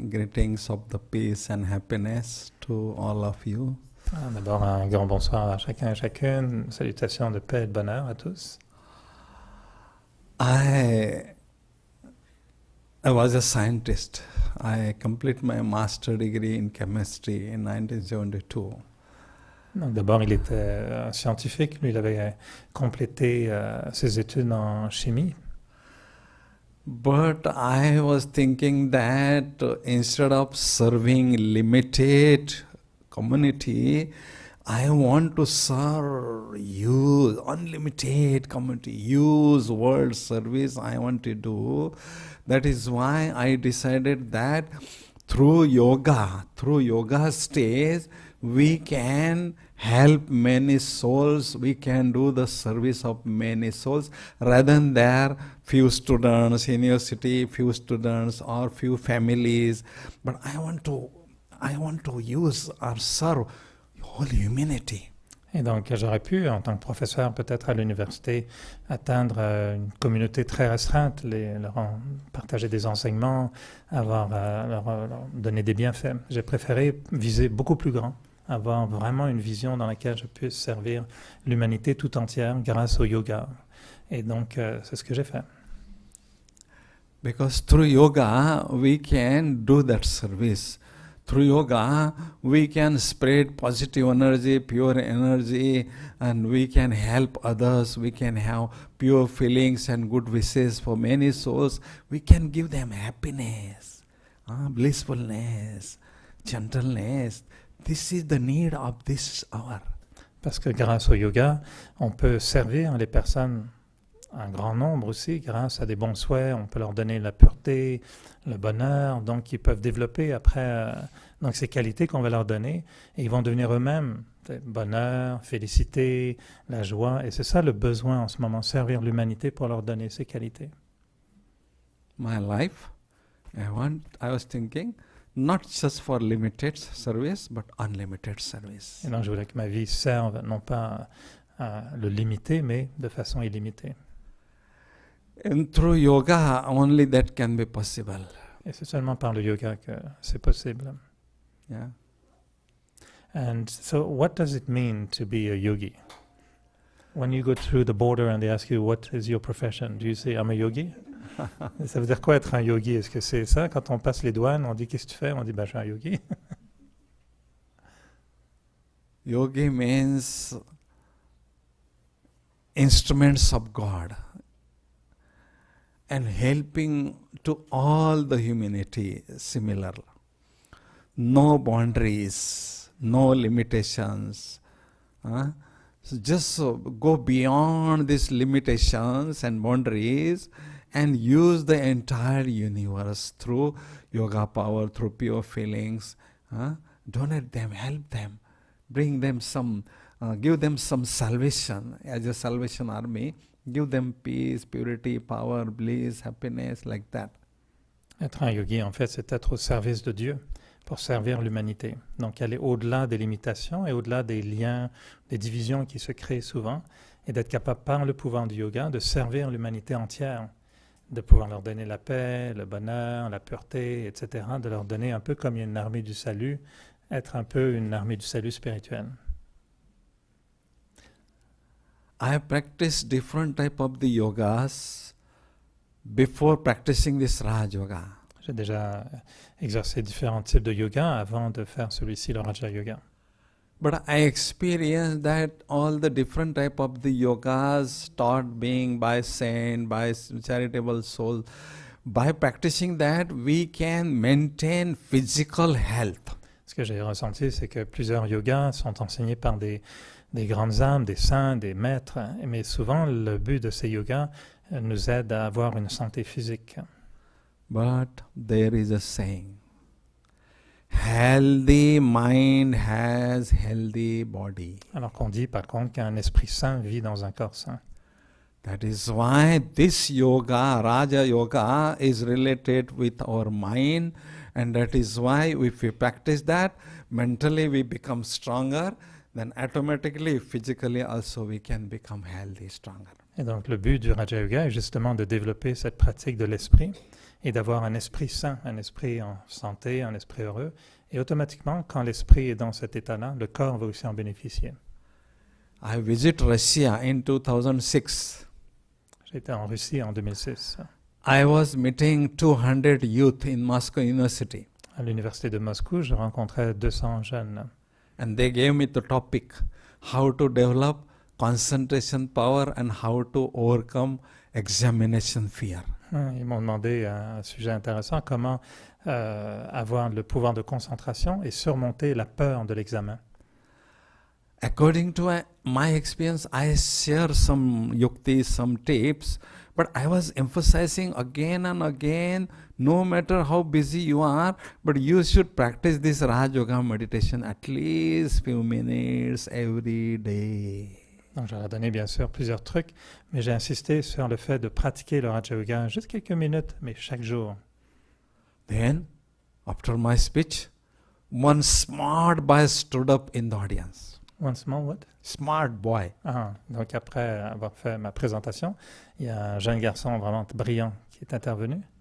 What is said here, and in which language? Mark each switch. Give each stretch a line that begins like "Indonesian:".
English: Greetings of the peace and happiness to all of you.
French: D'abord, un grand bonsoir à chacun et chacune. Salutations de paix et de bonheur à tous.
English: I was a scientist. I completed my master degree in chemistry in 1972.
French: Donc d'abord, il était un scientifique. Lui, il avait complété ses études en chimie.
English: But I was thinking that instead of serving limited community, I want to serve use unlimited community, use world service I want to do. That is why I decided that through yoga stage, we can help many souls, we can do the service of many souls, rather than there few students, university, few students or few families. But I want to use or serve whole humanity.
French: Et donc, j'aurais pu, en tant que professeur, peut-être à l'université, atteindre une communauté très restreinte, leur partager des enseignements, leur donner des bienfaits. J'ai préféré viser beaucoup plus grand, avoir vraiment une vision dans laquelle je puisse servir l'humanité tout entière grâce au yoga. Et donc, c'est ce que j'ai fait.
English: Because through yoga, we can do that service. Through yoga, we can spread positive energy, pure energy, and we can help others. We can have pure feelings and good wishes for many souls. We can give them happiness, blissfulness, gentleness. This is the need of this hour.
French: Parce que grâce au yoga, on peut servir les personnes, un grand nombre aussi, grâce à des bons souhaits. On peut leur donner la pureté, le bonheur, donc ils peuvent développer après donc ces qualités qu'on va leur donner, et ils vont devenir eux-mêmes bonheur, félicité, la joie, et c'est ça le besoin en ce moment, servir l'humanité pour leur donner ces qualités.
English: My life, I was thinking, not just for limited service, but unlimited service.
French: Et donc je voulais que ma vie serve non pas à le limiter, mais de façon illimitée.
English: And through yoga, only that can be possible.
French: Et c'est seulement par le yoga que c'est possible.
English: Yeah. And so what does it mean to be a yogi? When you go through the border and they ask you, what is your profession? Do you say, I'm a yogi?
French: Ça veut dire quoi être un yogi? Est-ce que c'est ça? Quand on passe les douanes, on dit, qu'est-ce que tu fais? On dit, je suis un yogi.
English: Yogi means instruments of God and helping to all the humanity similar. No boundaries, no limitations. So just go beyond these limitations and boundaries and use the entire universe through yoga power, through pure feelings. Donate them, help them, bring them some, give them some salvation as a salvation army. Give them peace, purity, power, bliss, happiness, like that.
French: Être un yogi, en fait, c'est être au service de Dieu pour servir l'humanité. Donc, aller au-delà des limitations et au-delà des liens, des divisions qui se créent souvent, et d'être capable, par le pouvoir du yoga, de servir l'humanité entière, de pouvoir leur donner la paix, le bonheur, la pureté, etc., de leur donner un peu comme une armée du salut, être un peu une armée du salut spirituel.
English: I have practiced different type of the yogas before practicing this Raj Yoga.
French: J'ai déjà exercé différents types de yoga avant de faire celui-ci, le Raja Yoga.
English: But I experienced that all the different type of the yogas taught being by saint, by charitable soul, by practicing that we can maintain physical health.
French: Ce que j'ai ressenti, c'est que plusieurs yogas sont enseignés par des grandes âmes, des saints, des maîtres, mais souvent le but de ces yogas nous aide à avoir une santé physique.
English: But there is a saying, healthy mind has healthy body.
French: Alors qu'on dit par contre qu'un esprit sain vit dans un corps sain.
English: That is why this yoga, Raja Yoga, is related with our mind, and that is why if we practice that, mentally we become stronger, then automatically, physically also we can become healthy, stronger.
French: Et donc le but du Raja Yoga est justement de développer cette pratique de l'esprit et d'avoir un esprit sain, un esprit en santé, un esprit heureux. Et automatiquement, quand l'esprit est dans cet état-là, le corps va aussi en bénéficier.
English: I visit Russia in 2006.
French: J'ai été en Russie en 2006.
English: I was meeting 200 youth in Moscow University.
French: À l'université de Moscou, je rencontrais 200 jeunes.
English: And they gave me the topic, how to develop concentration power and how to overcome examination fear.
French: Ils m'ont demandé un sujet intéressant, comment avoir le pouvoir de concentration et surmonter la peur de l'examen.
English: According to my experience, I share some yuktis, some tips, but I was emphasizing again and again, no matter how busy you are, but you should practice this Raj Yoga meditation at least few minutes every day.
French: Donc, j'aurais donné bien sûr plusieurs trucs, mais j'ai insisté sur le fait de pratiquer le Raja Yoga juste quelques minutes, mais chaque jour.
English: Then, after my speech, one smart boy stood up in the audience. One small what? Smart boy.
French: Donc après avoir fait ma présentation, il y a un jeune garçon vraiment brillant qui est intervenu.